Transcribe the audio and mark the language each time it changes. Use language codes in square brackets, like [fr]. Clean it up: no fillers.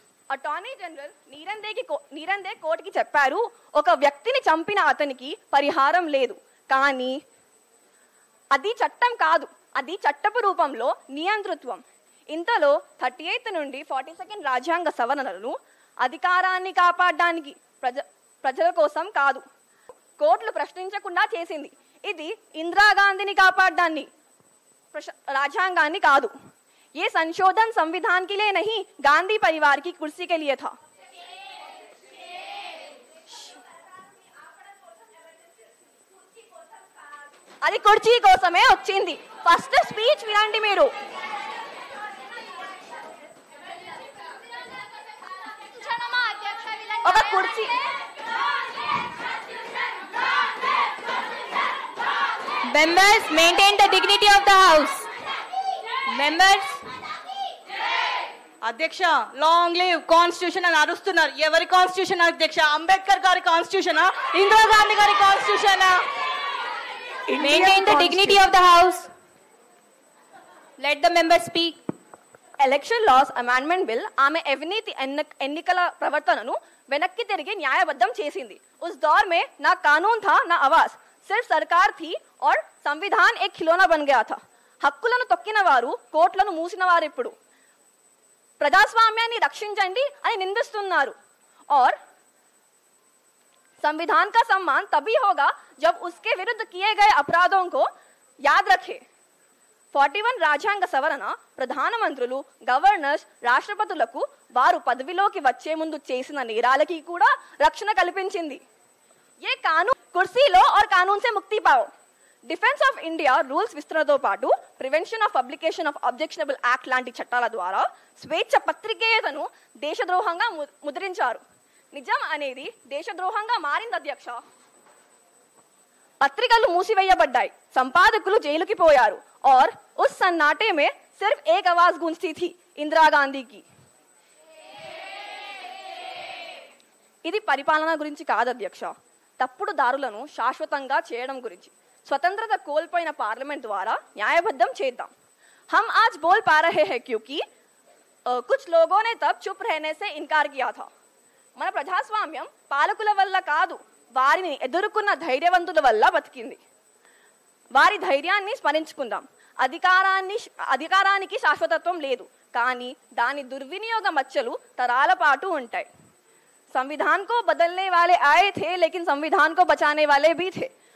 [te] Attorney general నీరందే కోర్టుకి చెప్పారు, ఒక వ్యక్తిని చంపిన అతనికి పరిహారం లేదు, కానీ అది చట్టం కాదు, అది చట్టపు రూపంలో నియంతృత్వం. ఇంతలో 38 నుండి 42 రాజ్యాంగ సవరణలను అధికారాన్ని కాపాడడానికి ప్రజల కోసం కాదు. కోర్టులు ప్రశ్నించకుండా చేసింది. ఇది ఇందిరాగాంధీని కాపాడడాన్ని, రాజ్యాంగాన్ని కాదు. [hi] ये संशोधन संविधान के लिए नहीं, गांधी परिवार की कुर्सी के लिए था. [te] అది కుర్చీ కోసమే వచ్చింది. ఫస్ట్ స్పీచ్ వినండి మీరు. ఒక కుర్చీ [en] Members, maintain the dignity of the house. Members. [te] అధ్యక్ష, లాంగ్ లీవ్ కాన్స్టిట్యూషన్ అని అరుస్తున్నారు. ఎవరి కాన్స్టిట్యూషన్ అధ్యక్ష? అంబేద్కర్ గారి కాన్స్టిట్యూషనా, ఇందిరాగాంధీ గారి కాన్స్టిట్యూషనా? [en] Maintain the dignity of the house. Let the members speak. [te] Election loss amendment bill ఆమె అవినీతి ఎన్నికల ప్రవర్తనను వెనక్కి తిరిగి న్యాయబద్ధం చేసింది. [hi] उस दौर में ना कानून था ना आवाज, सिर्फ सरकार थी और संविधान एक खिलौना बन गया था. [te] హక్కులను తొక్కిన వారు, కోట్లను మూసిన వారు ఇప్పుడు ప్రజాస్వామ్యాన్ని రక్షించండి అని నిందిస్తున్నారు. [hi] और संविधान का सम्मान तभी होगा जब उसके विरुद्ध किए गए अपराधों को याद रखे. [te] 41 రాజ్యాంగ సవరణ ప్రధానమంత్రులు, గవర్నర్స్, రాష్ట్రపతులకు వారు పదవిలోకి వచ్చే ముందు చేసిన నేరాలకి కూడా రక్షణ కల్పించింది. [hi] ये कानून कुर्सी लो और कानून से मुक्ति पाओ. [te] డిఫెన్స్ ఆఫ్ ఇండియా రూల్స్ విస్తరణతో పాటు prevention of publication of objectionable act లాంటి చట్టాల ద్వారా స్వేచ్ఛ పత్రికేయతను దేశద్రోహంగా ముద్రించారు. నిజం అనేది దేశద్రోహంగా మారింది అధ్యక్ష. పత్రికలు మూసివేయబడ్డాయి, సంపాదకులు జైలుకి పోయారు. [hi] और उस सन्नाटे में सिर्फ एक आवाज गूंजती थी, इंदिरा गांधी की. [te] ఇది పరిపాలన గురించి కాదు అధ్యక్ష, తప్పుడు దారులను శాశ్వతంగా చేయడం గురించి. స్వతంత్రత కోల్పోయిన పార్లమెంట్ ద్వారా న్యాయబద్ధం చేద్దాం. [hi] हम आज बोल पा रहे हैं क्योंकि कुछ लोगों ने तब चुप रहने से इनकार किया था. [te] మన ప్రజాస్వామ్యం పాలకుల వల్ల కాదు, వారిని ఎదుర్కొన్న ధైర్యవంతుల వల్ల బతికింది. వారి ధైర్యాన్ని స్మరించుకుందాం. అధికారానికి శాశ్వతత్వం లేదు, కానీ దాని దుర్వినియోగ మచ్చలు తరాల పాటు ఉంటాయి. [hi] संविधान को बदलने वाले आए थे, लेकिन संविधान को बचाने वाले भी थे.